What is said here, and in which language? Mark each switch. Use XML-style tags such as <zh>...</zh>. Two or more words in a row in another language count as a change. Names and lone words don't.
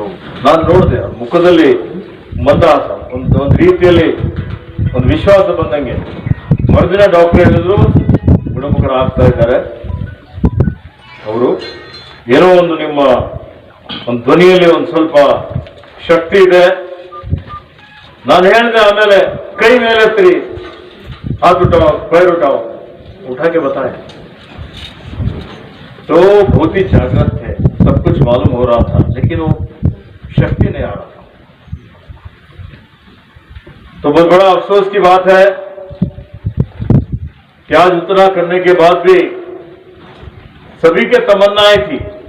<kn>ನಾನು ನೋಡಿದೆ ಅವ್ರ ಮುಖದಲ್ಲಿ ಮಂದಹಾಸ, ಒಂದು ರೀತಿಯಲ್ಲಿ ಒಂದು ವಿಶ್ವಾಸ ಬಂದಂಗೆ. ಮರುದಿನ ಡಾಕ್ಟರ್ ಹೇಳಿದ್ರು ಗುಣಮುಖರಾಗ್ತಾ ಇದ್ದಾರೆ ಅವರು, ಏನೋ ಒಂದು ನಿಮ್ಮ ಒಂದು ಧ್ವನಿಯಲ್ಲಿ ಒಂದು ಸ್ವಲ್ಪ ಶಕ್ತಿ ಇದೆ. ನಾನು ಹೇಳಿದೆ ಆಮೇಲೆ ಕೈ ಮೇಲೆ ಎತ್ತಿರಿ,</kn> <hi>हाथ उठाओ, पैर उठाओ, उठा के बताए तो बहुत ही जागृत थे, सब कुछ मालूम हो रहा था, लेकिन वो शक्ति नहीं आ रहा था. तो बहुत बड़ा अफसोस की बात है कि आज उतना करने के बाद भी सभी के तमन्नाएं थी,</hi>